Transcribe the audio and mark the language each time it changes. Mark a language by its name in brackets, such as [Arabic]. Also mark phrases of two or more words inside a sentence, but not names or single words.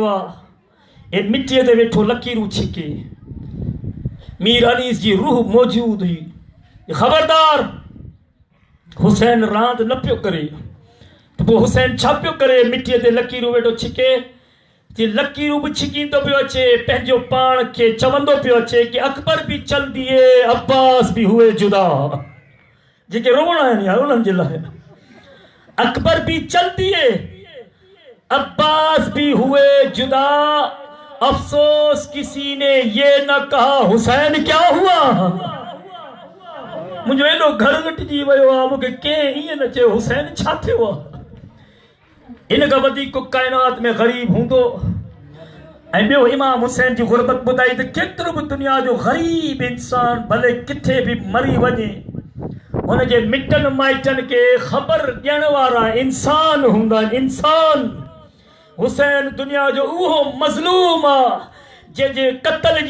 [Sindhi] आहे हे मिटीअ ते वेठो लकीरूं छिके मीर अनीस जी रूह मौजूद हुई ख़बरदार हुसैन रांदि न पियो करे तो वो हुसैन छा पियो करे मिट्टीअ ते लकीरूं वेठो छिके ते लकीरूं बि छिकींदो पियो अचे पंहिंजो पाण खे चवंदो पियो अचे कि [Urdu] اکبر بھی چل دیے عباس بھی ہوئے جدا [Sindhi] जेके रोवण आहिनि यार उन्हनि जे लाइ [Urdu] اکبر بھی چل دیے عباس بھی ہوئے جدا افسوس کسی نے یہ نہ کہا حسین کیا ہوا [Sindhi] मुझे एॾो घर लुटिजी वियो आहे मूंखे कंहिं ईअं न चयो हुसैन छा थियो आहे इन खां वधीक काइनात में ग़रीब हूंदो ऐं ॿियो इमाम हुसैन जी गुरबत ॿुधाई त केतिरो बि दुनिया जो ग़रीब इंसान भले किथे बि मरी वञे हुनजे मिटनि माइटनि खे ख़बर ॾियण वारा इंसान हूंदा आहिनि इंसान हुसैन दुनिया जो उहो मज़लूम आहे जंहिंजे क़त्ल जी